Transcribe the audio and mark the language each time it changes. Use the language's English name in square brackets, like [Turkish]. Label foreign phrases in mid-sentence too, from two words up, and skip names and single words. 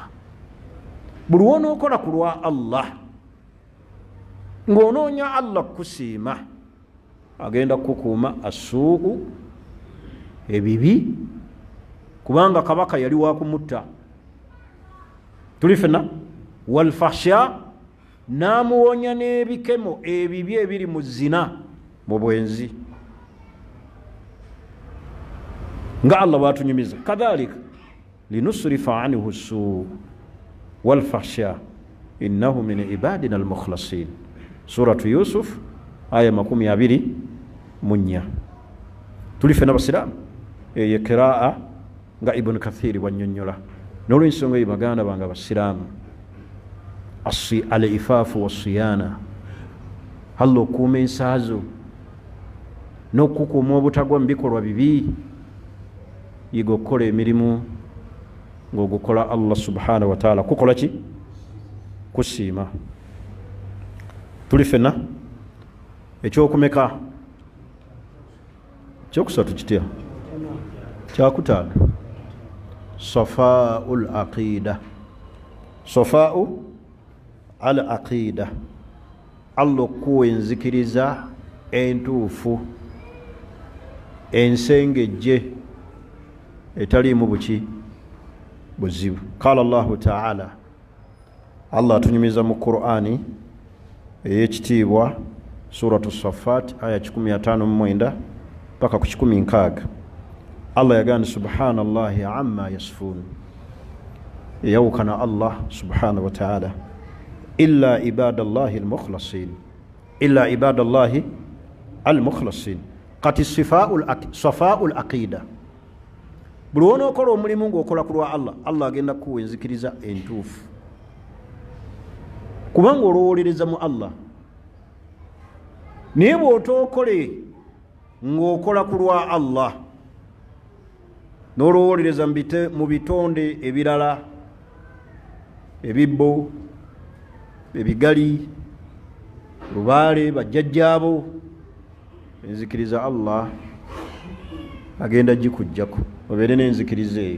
[Ganda] Buli wonookola ku lwa Allah ng'onoonya Allah kusiima, agenda kukuuma assuu'u, ebibi, kubanga kabaka yali wa kumutta. Tuli fena walfahsha, n'amuwonya n'ebikemo ebibi ebiri mu zina, mu bwenzi, nga Allah bw'atunyumiza. [Arabic] كذلك لنصرف عنه السوء والفحشاء إنه من عبادنا المخلصين، سورة يوسف آية 24. [Ganda] Tuli fena basiraamu, eyo kiraa nga Ibn Kathir bw'annyonnyola. N'olw'ensonga eyo baganda bange abasiraamu, [Arabic] العفاف والصيانة, [Ganda] Allah okuuma ensaazo n'okukuuma obutagwa mu bikolwa bibi, yiga okukola emirimu ng'ogukola Allah [Arabic] سبحانه وتعالى. [Ganda] Kukola ki? Kusiima. Tuli fena ekyokumeka, kyokusatu kitya, kyakutaano, [Arabic] صفاء العقيدة. صفاء العقيدة, [Ganda] Allah okuwa enzikiriza entuufu, ensengejje etaliimu buki buzibu. [Arabic] قال الله تعالى, [Ganda] Allah atunyumiza mu Qur'ani ey'ekitiibwa suratu Saffat aya 159 paka ku 16. [Arabic] Allah yagamba سبحان الله عما يصفون، يعني الله سبحانه وتعالى، إلا عباد الله المخلصين، إلا عباد الله المخلصين. [Ganda] Kati safaa'ul aqida, buli wonookola omulimu ng'okola ku lwa Allah, Allah agenda kuwa enzikiriza entuufu, kubanga olowolereza mu Allah. Naye bw'otookole ng'okola ku lwa Allah, n'olowolereza mu bitonde ebirala, ebibbo, ebigali, lubaale, bajjajjaabo, enzikiriza Allah agenda gikujjako, obeere n'enzikiriza eyo.